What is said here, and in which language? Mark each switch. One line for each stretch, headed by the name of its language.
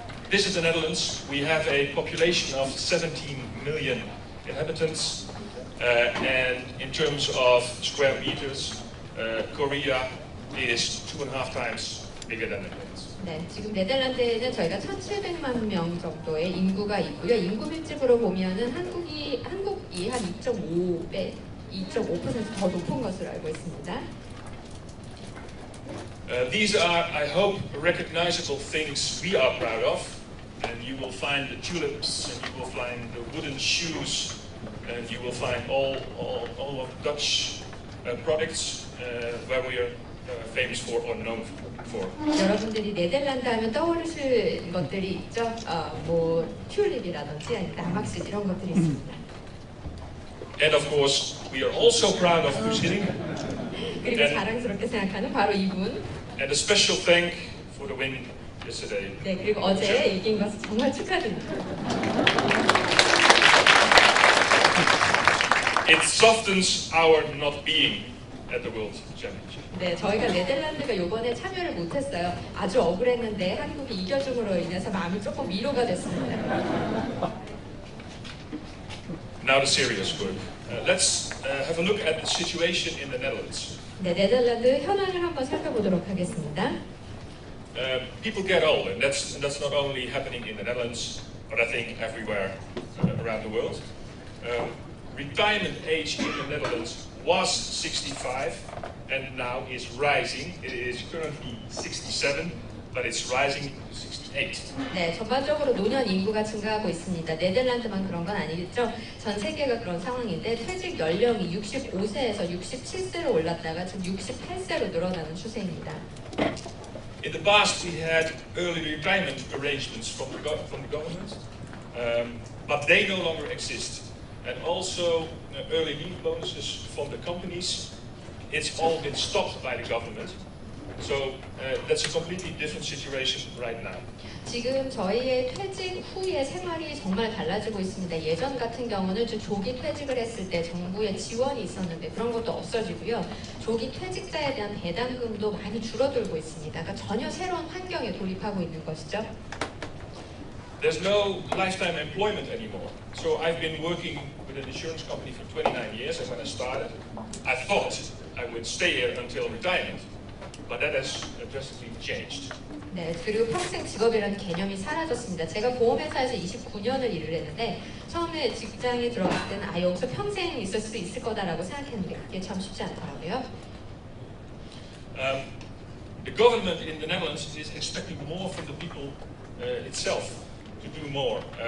English: This is the Netherlands. We have a population of 17 million inhabitants, and in terms of square meters, Korea is 2.5 times bigger than the Netherlands.
Korean: 네, 지금 네덜란드에는 저희가 1,700만 명 정도의 인구가 있고요. 인구 밀집으로 보면은 한국이 한 2.5배, 2.5% 더 높은 것으로 알고 있습니다.
English: These are, I hope, recognizable things we are proud of. And you will find the tulips, and you will find the wooden shoes, and you will find all of Dutch products where we are famous for or known for.
Korean: 여러분들이 네덜란드 하면 떠오르실 것들이 있죠. 뭐 튤립이라든지 아니면 남학실 이런 것들이 있습니다.
English: And of course, we are also proud of Vincent.
Korean: 그리고 자랑스럽게 생각하는 바로 이분.
English: And a special thank for the win yesterday.
Korean: 네, 그리고 어제 이긴 것을 정말 축하드립니다.
English: It softens our not being at the World Championship.
Korean: 네, 저희가 네덜란드가 이번에 참여를 못했어요. 아주 억울했는데 한국이 이겨줌으로 인해서 마음이 조금 위로가 됐습니다.
English: Now the serious work. Let's have a look at the situation in the Netherlands.
Korean: 네, 네덜란드 현황을 한번 살펴보도록 하겠습니다.
English: People get old, and that's not only happening in the Netherlands, but I think everywhere around the world. Retirement age in the Netherlands was 65, and now is rising. It is currently 67, but it's rising to 68.
Korean: 네, 전반적으로 노년 인구가 증가하고 있습니다. 네덜란드만 그런 건 아니겠죠. 전 세계가 그런 상황인데 퇴직 연령이 65세에서 67세로 올랐다가 지금 68세로 늘어나는 추세입니다.
English: In the past, we had early retirement arrangements from the government, but they no longer exist. And also, early leave bonuses from the companies, it's all been stopped by the government. So that's a completely different situation right now.
Korean: 지금 저희의 퇴직 후의 생활이 정말 달라지고 있습니다. 예전 같은 경우는 좀 조기 퇴직을 했을 때 정부의 지원이 있었는데 그런 것도 없어지고요. 조기 퇴직자에 대한 배당금도 많이 줄어들고 있습니다. 그러니까 전혀 새로운 환경에 돌입하고 있는 것이죠.
English: There's no lifetime employment anymore. So I've been working with an insurance company for 29 years, and when I started, I thought I would stay here until retirement. But that has drastically changed.
Korean: 네, 그리고 평생 직업이라는 개념이 사라졌습니다. 제가 보험회사에서 29년을 일을 했는데 처음에 직장에 들어갈 때는 여기서 평생 있을 수 있을 거다라고 생각했는데 그게 참 쉽지 않더라고요.
English: The government in the Netherlands is expecting more from the people itself to do more.